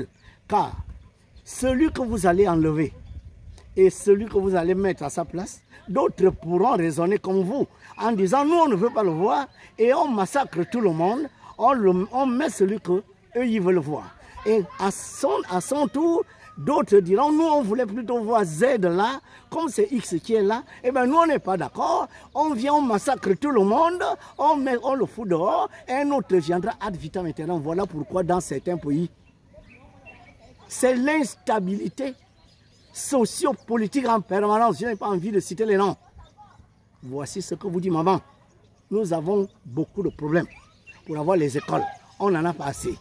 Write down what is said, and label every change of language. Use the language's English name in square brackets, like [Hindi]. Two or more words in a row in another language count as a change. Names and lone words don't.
[French] Car celui que vous allez enlever et celui que vous allez mettre à sa place, d'autres pourront raisonner comme vous en disant nous on ne veut pas le voir et on massacre tout le monde, on met celui qu'eux ils veulent voir. Et à son tour, d'autres diront nous on voulait plutôt voir Z là, comme c'est X qui est là, et bien nous on n'est pas d'accord, on vient, on massacre tout le monde, on le fout dehors, et un autre viendra [Latin] ad vitam aeternam. [French] Voilà pourquoi dans certains pays, c'est l'instabilité socio-politique en permanence. Je n'ai pas envie de citer les noms. Voici ce que vous dit maman. Nous avons beaucoup de problèmes pour avoir les écoles. On n'en a pas assez.